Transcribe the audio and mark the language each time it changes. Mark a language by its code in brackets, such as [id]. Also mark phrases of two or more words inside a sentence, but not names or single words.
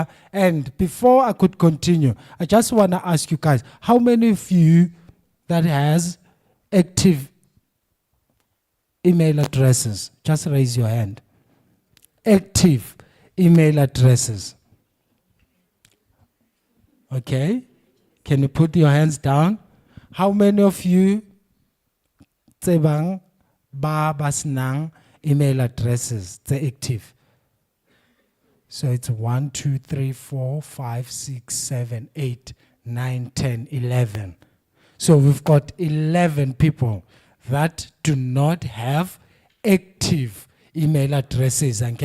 [en] And before I could continue, I just want to ask you guys, how many of you that has active email addresses? Just raise your hand. Active email addresses. Okay, can you put your hands down? How many of you [st] tsebang ba basnang [en] email addresses, they're active? So it's 1, 2, 3, 4, 5, 6, 7, 8, 9, 10, 11. So we've got 11 people that do not have active email addresses.